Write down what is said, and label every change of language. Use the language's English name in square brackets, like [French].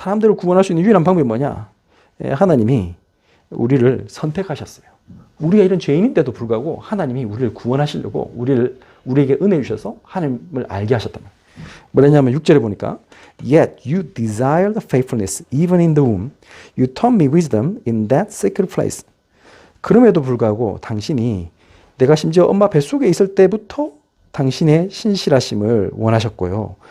[Korean] 사람들을 구원할 수 있는 유일한 방법이 뭐냐? 하나님이 우리를 선택하셨어요. 우리가 이런 죄인인데도 불구하고 하나님이 우리를 구원하시려고 우리에게 은혜 주셔서 하나님을 알게 하셨단 말이에요. 뭐냐면 6절에 보니까 [English] Yet you desire the faithfulness even in the womb. You taught me wisdom in that secret place. [Korean] 그럼에도 불구하고 당신이 내가 심지어 엄마 뱃속에 있을 때부터 당신의 신실하심을 원하셨고요.